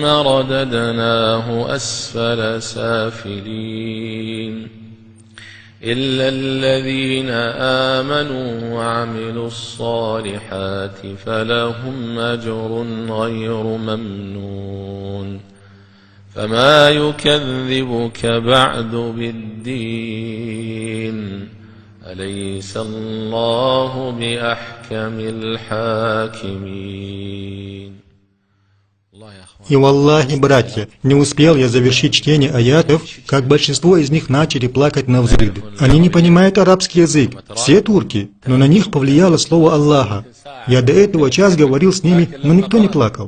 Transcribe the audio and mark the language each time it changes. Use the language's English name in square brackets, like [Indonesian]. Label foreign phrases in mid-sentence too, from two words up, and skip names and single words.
[Arabic] رددناه أسفل سافلين إلا الذين آمنوا وعملوا الصالحات فلهم أجر غير ممنون فما يكذبك بعد بالدين أليس الله بأحكم الحاكمين. [Russian] И валлахи, братья, не успел я завершить чтение аятов, как большинство из них начали плакать навзрыд. Они не понимают арабский язык, все турки, но на них повлияло слово Аллаха. Я до этого час говорил с ними, но никто не плакал.